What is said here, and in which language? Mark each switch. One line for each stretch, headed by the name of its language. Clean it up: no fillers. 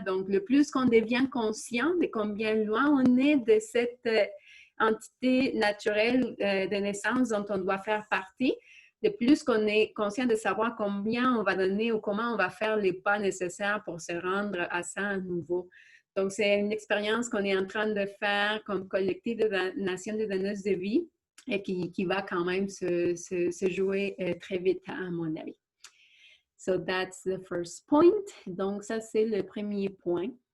French: Donc, le plus qu'on devient conscient de combien loin on est de cette entité naturelle de naissance dont on doit faire partie, de plus qu'on est conscient de savoir combien on va donner ou comment on va faire les pas nécessaires pour se rendre à ça à nouveau. Donc, c'est une expérience qu'on est en train de faire comme collectif de la Nation des donneuses de vie et qui va quand même se jouer très vite, à mon avis.
English: So, that's the first point.
French: Donc, ça, c'est le premier point.